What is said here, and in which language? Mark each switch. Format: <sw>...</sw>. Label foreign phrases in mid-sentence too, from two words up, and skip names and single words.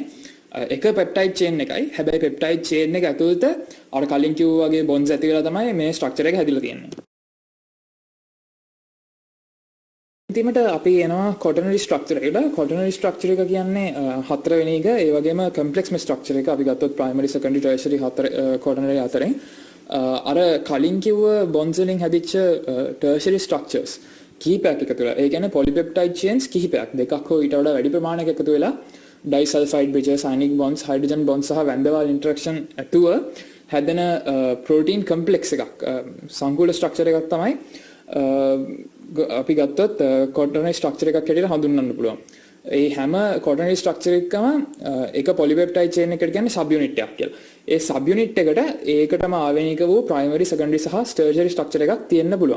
<si>එක</si> <en>peptide chain</en> <si>එකයි. හැබැයි</si> <en>peptide chain</en> <si>එක ඇතුළත අර කලින් කිව්වා වගේ bonds ඇති වෙලා තමයි මේ structure එක හැදිලා තියෙන්නේ. අන්තිමට අපි එනවා</si> <en>quaternary structure</en> <si>එකට.</si> <en>quaternary structure</en> <si>එක කියන්නේ හතරවෙනි එක. ඒ වගේම</si> <en>complex structure</en> <si>එක අපි ගත්තොත්</si> <en>primary secondary tertiary quaternary</en> <si>අතරින් අර කලින් කිව්ව bonds වලින් හැදිච්ච</si> <en>tertiary structures</en> <si>කීපයක් එකතු වෙලා. ඒ කියන්නේ</si> <en>polypeptide chains</en> <si>කීපයක් දෙකක් හෝ ඊට වඩා වැඩි ප්‍රමාණයක එකතු වෙලා</si> <en>disulfide bridges, ionic bonds, hydrogen bonds</en> <si>සහ</si> <en>van der Waals interaction</en> <si>ඇතුව හැදෙන</si> <en>protein complex</en> <si>එකක්. සංකූල structure එකක් තමයි අපි ගත්තොත්</si> <en>quaternary structure</en> <si>එකක් හැටියට හඳුන්වන්න පුළුවන්. ඒ හැම</si> <en>quaternary structure</en> <si>එකකම එක</si> <en>polypeptide chain</en> <si>එකකට කියන්නේ</si> <en>sub unit</en> <si>එකක් කියලා. ඒ</si> <en>sub unit</en> <si>එකට ඒකටම ආවේනික වූ</si> <en>primary, secondary</en> <si>සහ</si> <en>tertiary structure</en> <si>එකක් තියෙන්න පුළුවන්.</si>